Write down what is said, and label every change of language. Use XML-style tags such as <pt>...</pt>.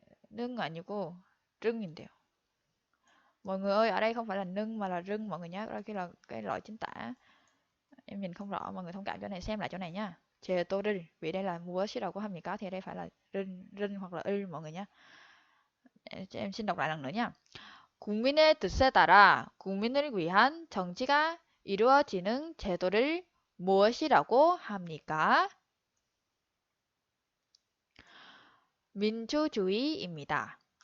<ko>는 아니고</ko> <vi>rưng Mọi người ơi, ở đây không phải là nâng mà là rưng mọi người nhé. Đây là cái loại chính tả. Em nhìn không rõ, mọi người thông cảm chỗ này, xem lại chỗ này nha.</vi> <ko>제도를,</ko> <vi>vì đây là</vi> <ko>무엇이라고 합니까?</ko> <vi>Thì đây phải là rưng hoặc là mọi người nhé. Em xin đọc lại lần nữa nha.</vi> <ko>국민의 뜻에 따라 국민을 위한 정치가 이루어지는 제도를 무엇이라고 합니까? 민주주의입니다.</ko>